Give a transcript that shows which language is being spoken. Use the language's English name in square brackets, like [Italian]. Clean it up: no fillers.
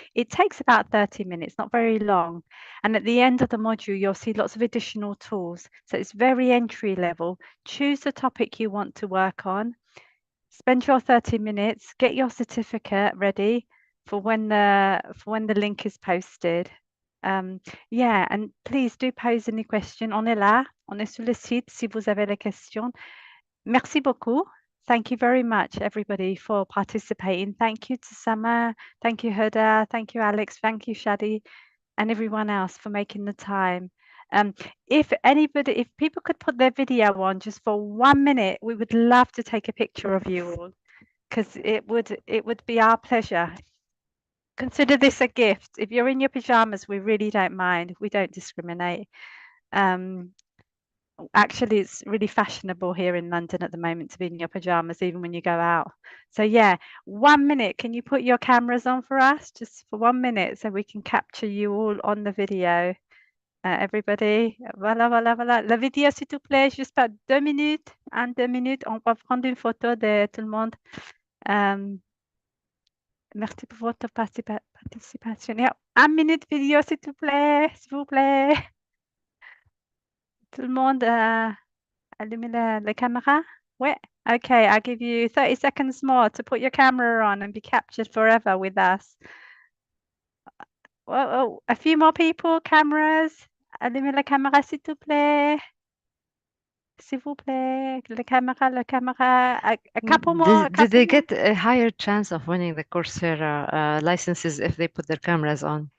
[English] It takes about 30 minutes, not very long. And at the end of the module, you'll see lots of additional tools. So it's very entry level. Choose the topic you want to work on. Spend your 30 minutes, get your certificate ready for when the link is posted. Yeah, and please do pose any question. [French] On est là, on est sur le site si vous avez des questions. Merci beaucoup. [English] Thank you very much, everybody, for participating. Thank you to Sama. Thank you, Huda. Thank you, Alex. Thank you, Shadi, and everyone else for making the time. If people could put their video on just for 1 minute, we would love to take a picture of you all, because it would be our pleasure. Consider this a gift. If you're in your pajamas, we really don't mind. We don't discriminate. Actually, it's really fashionable here in London at the moment to be in your pajamas, even when you go out. So yeah, 1 minute. Can you put your cameras on for us, just for 1 minute, so we can capture you all on the video? Everybody, [French] voilà, voilà, voilà. La vidéo, s'il te plaît, juste pas 2 minutes. 2 minutes, on va prendre une photo de tout le monde. Merci pour votre participation. [English] Yeah, [French] 1 minute vidéo, s'il te plaît, s'il vous plaît. Tout le monde, allumez la caméra. Ouais. [English] Okay, I'll give you 30 seconds more to put your camera on and be captured forever with us. Oh, a few more people, cameras. [French] Allumez la caméra, s'il te plaît. S'il vous plaît. La caméra. [English] A couple more. Did they get a higher chance of winning the Coursera licenses if they put their cameras on?